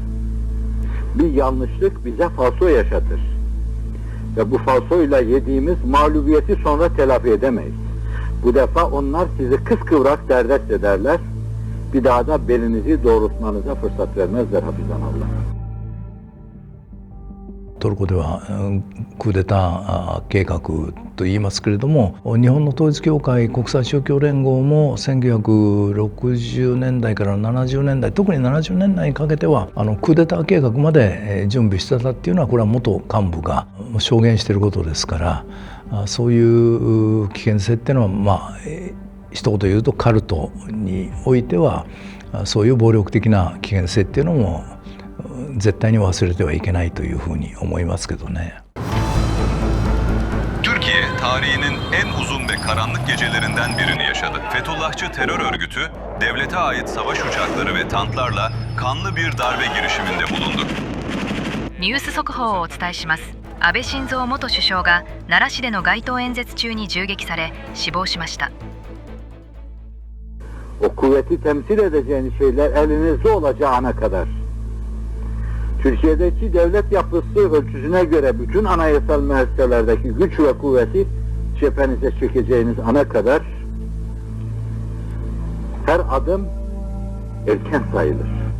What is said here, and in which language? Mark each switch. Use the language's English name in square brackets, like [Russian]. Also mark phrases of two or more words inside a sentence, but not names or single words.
[Turkish] Bir yanlışlık bize falso yaşatır. Ve bu falsoyla yediğimiz mağlubiyeti sonra telafi edemeyiz. Bu defa onlar sizi kıskıvrak derdest ederler. Bir daha da belinizi doğrultmanıza fırsat vermezler hafizanallah. [Japanese] トルコではクーデター計画と言いますけれども、日本の統一教会国際勝共連合も 1960年代から70年代、特に70年代にかけてはクーデター計画まで準備してたっていうのは、これは元幹部が証言していることですから、そういう危険性っていうのは、まあ一言言うとカルトにおいてはそういう暴力的な危険性っていうのも絶対に忘れてはいけないというふうに思いますけどね。 [Turkish] Türkiye tarihinin en uzun ve karanlık gecelerinden birini yaşadı. Fethullahçı terör örgütü devlete ait savaş uçakları ve tanklarla kanlı bir darbe girişiminde bulundu. [Japanese] ニュース速報をお伝えします。安倍晋三元首相が奈良市での街頭演説中に銃撃され死亡しました。 [Turkish] O kuvveti temsil edeceğiniz şeyler elinizde olacağına kadar. Türkiye'deki devlet yapısı ölçüsüne göre bütün anayasal müesseselerdeki güç ve kuvveti cephenize çekeceğiniz ana kadar her adım erken sayılır.